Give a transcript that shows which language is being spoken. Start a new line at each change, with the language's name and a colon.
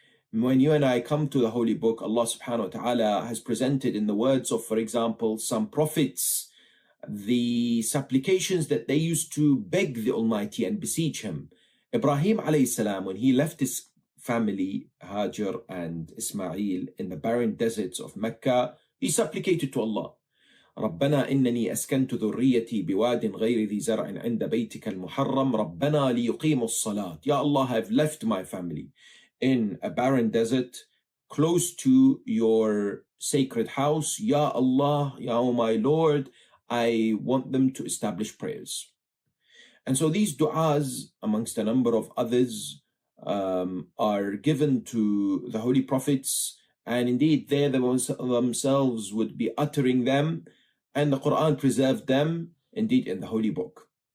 English: When you and I come to the Holy Book, Allah subhanahu wa ta'ala has presented in the words of, for example, some prophets, the supplications that they used to beg the Almighty and beseech Him. Ibrahim alayhi salam, when he left his family, Hajar and Ismail, in the barren deserts of Mecca, he supplicated to Allah.
Arabic: ربنا إنني أسكنت ذريتي بواد غير ذي زرع عند بيتك المحرم ربنا ليقيموا الصلاة.
English: Ya Allah, I have left my family in a barren desert close to your sacred house. Ya Allah, Ya my Lord, I want them to establish prayers. And so these du'as, amongst a number of others, are given to the holy prophets, and indeed they themselves would be uttering them, and the Quran preserved them, indeed, in the holy book.